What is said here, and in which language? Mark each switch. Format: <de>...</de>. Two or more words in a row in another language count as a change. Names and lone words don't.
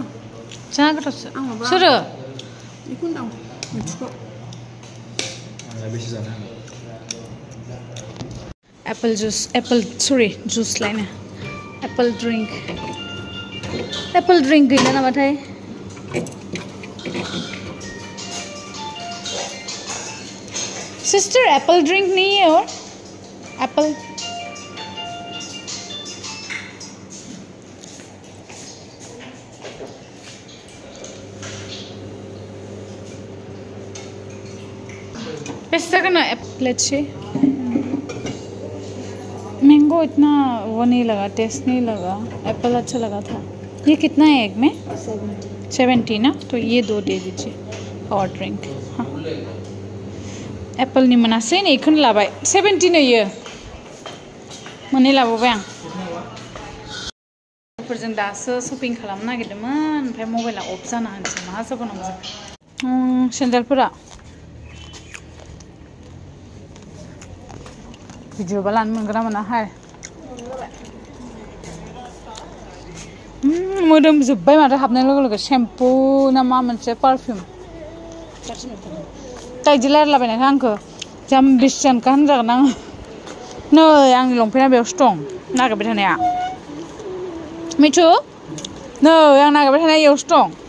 <brx>जा गोथावसो सोरो बेखौनो दं मिथिखौ आंलाय बेसे जानो हागोन</brx> <en>apple juice</en> <brx>लायनो</brx> <en>apple drink</en> <brx>गैला नामाथाय सिस्टर</brx> <en>apple drink</en> <hi>नहीं है और</hi> <brx>एप्पल</brx> <hi>पैसा का ना</hi> <en>let's see</en> <hi>मैंगो इतना वो नहीं लगा टेस्ट नहीं लगा एप्पल अच्छा लगा था ये कितना है एक में 70 ना तो ये 2 दे दीजिए और ड्रिंक हाँ एप्पल</hi> <brx>नि मोनासै नै इखौनो लाबाय 70 नो इयो मोननै लाबोबाय आं फोरजों दासो शपिं खालामनो नागिरदोंमोन ओमफ्राय मबाइला अफ जाना होनसै मा जाबावनांगौ सेन्देलफोरा भिडिअ बा लानो मोनगोन ना मोनाहाय मोदोम जोब्बाय माथो हाबनाय लोगो लोगो शेम्पु ना मा मोनसे पारफ्युम ताइदि लायरायलाबायनायखौ आंखौ जाम्बिस जानखा होनजागोन आङो नै आंनि लंपेन्टआ बेयावसो दं नागिरबाय थानाया मिथु नै आं नागिरबाय थानाया बेयावसो दं</brx>